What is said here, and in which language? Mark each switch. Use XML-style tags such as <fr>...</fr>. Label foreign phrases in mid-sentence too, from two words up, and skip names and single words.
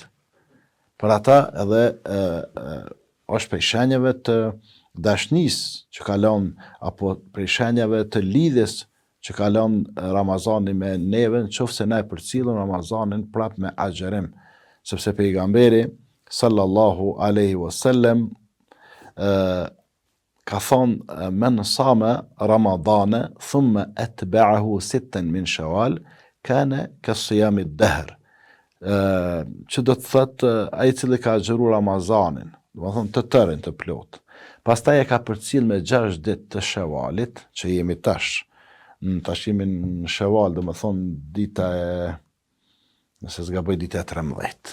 <sq>Për ata edhe është prej shenjave të dashnisë që kalon, apo prej shenjave të lidhjes që kalon Ramazani me neve, nëse na e përcjellëm Ramazanin prap me agjerim, sepse pejgamberi</sq> <ar>صلى الله عليه وسلم</ar> <sq>ka thonë</sq> <ar>من صام رمضان ثم أتبعه 6 من شوال كان كصيام الدهر.</ar> <sq>Që do të thotë ai i cili ka agjëruar Ramazanin, do të thonë të tërën të plot. Pastaj e ka përcjell me 6 ditë të Shawalit, që jemi tash. Tash jemi në Shawal, do të thonë dita e, nëse s'gaboj, dita e 13.</sq>